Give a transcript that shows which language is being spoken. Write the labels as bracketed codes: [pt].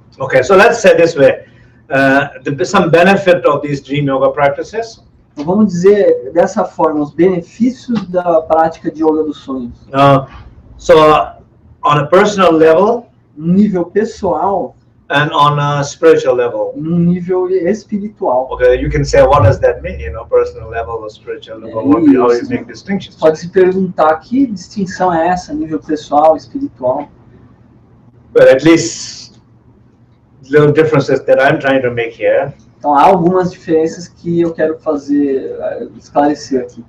[en] Okay, so let's say this way. Some benefit of these dream yoga practices. [pt] Então, vamos dizer dessa forma, os benefícios da prática de yoga dos sonhos. [en] So on a personal level, [pt] Num nível pessoal, [en] and on a spiritual level. [pt] num nível espiritual. [en] Okay, you can say, what does that mean? You know, personal level or spiritual level? How you make distinctions? [pt] Pode se perguntar que distinção é essa, nível pessoal, espiritual. [en] But at least little differences that I'm trying to make here. [pt] Então há algumas diferenças que eu quero fazer, esclarecer aqui.